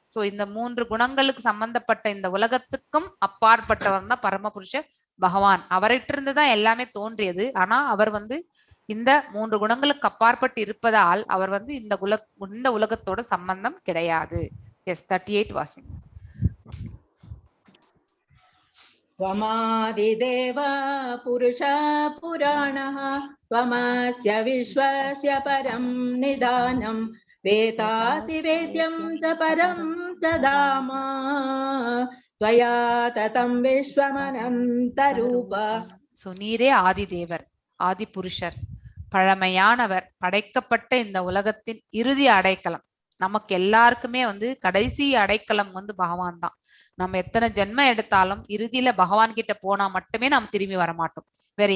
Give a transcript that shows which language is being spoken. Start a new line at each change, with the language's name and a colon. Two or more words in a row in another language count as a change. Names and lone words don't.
Tamil: சோ இந்த 3 குணங்களுக்கு சம்பந்தப்பட்ட இந்த உலகத்துக்கும் அப்பாற்பட்டவர் தான் பரமபுருஷ பகவான். அவர்கிட்டிருந்துதான் எல்லாமே தோன்றியது. ஆனா அவர் வந்து இந்த 3 குணங்களுக்கு அப்பாற்பட்டு இருப்பதால் அவர் வந்து இந்த உலகத்தோட சம்பந்தம் கிடையாது. எஸ். 38 வாசிங்க.
Sanskrit: त्वमादिदेव पुरुष पुराणः त्वमस्य विश्वस्य परं निदानं वेतासि वेद्यं च परं च धाम त्वया ततं विश्वमनन्तरूप.
Tamil: சோ நீரே ஆதி தேவர், ஆதி புருஷர், பழமையானவர், படைக்கப்பட்ட இந்த உலகத்தின் இறுதி அடைக்கலம். நமக்கு எல்லாருக்குமே வந்து கடைசி அடைக்கலம் வந்து பகவான் தான். நம்ம எத்தனை ஜென்மம் எடுத்தாலும் இறுதியில பகவான் கிட்ட போனா மட்டுமே நாம் திரும்பி வர மாட்டோம்.